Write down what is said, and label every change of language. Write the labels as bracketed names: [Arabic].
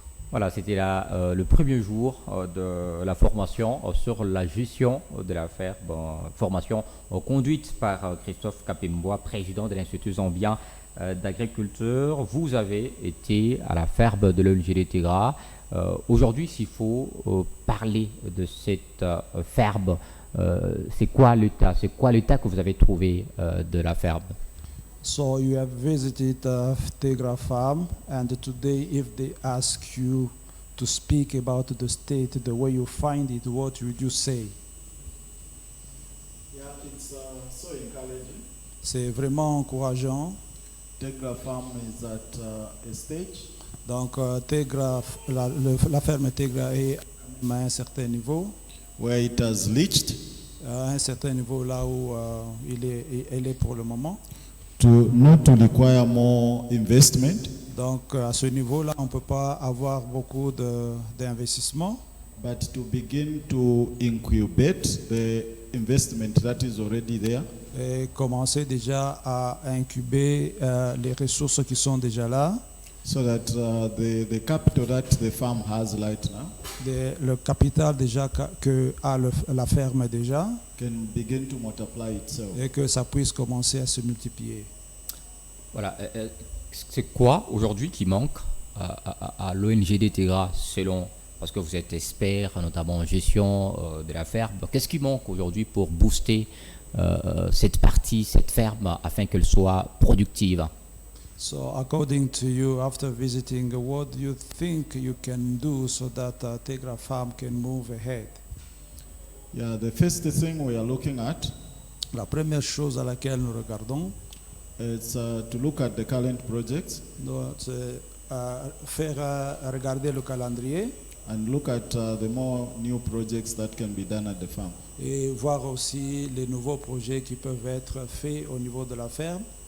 [French] Voilà, c'était le premier jour de la formation sur la gestion de la ferme, formation conduite par Christophe Kapembwa, président de l'Institut zambien d'agriculture. Vous avez été à la ferme de l'ONGD Tegra. Aujourd'hui, s'il faut parler de cette ferme, c'est quoi l'état que vous avez trouvé de la ferme? [English] So you have visited Tegra Farm, and today if they ask you to speak about the state, the way you find it, what would you say? Yeah, it's so encouraging. [French] C'est vraiment encourageant. [English] Tegra Farm is at a stage. [French] Donc Tegra, la ferme Tegra est à un certain niveau. [English] Where it has reached. [French] À un certain niveau là où elle est pour le moment. [English] Not to require more investment. [French] Donc à ce niveau-là, on ne peut pas avoir beaucoup d'investissement. [English] But to begin to incubate the investment that is already there. [French] Et commencer déjà à incuber les ressources qui sont déjà là. [English] So that the capital that the farm has right now. [French] Le capital déjà que a la ferme déjà. [English] Can begin to multiply itself. [French] Et que ça puisse commencer à se multiplier. Voilà. C'est quoi aujourd'hui qui manque à l'ONGD Tegra selon parce que vous êtes expert, notamment en gestion de la ferme. Qu'est-ce qui manque aujourd'hui pour booster cette partie, cette ferme, afin qu'elle soit productive? [English] So according to you, after visiting, what do you think you can do so that Tegra Farm can move ahead? Yeah, the first thing we are looking at [French] La première chose à laquelle nous regardons, [English] is to look at the current projects [French] c'est faire regarder le calendrier [English] and look at the more new projects that can be done at the farm. [French] et voir aussi les nouveaux projets qui peuvent être faits au niveau de la ferme.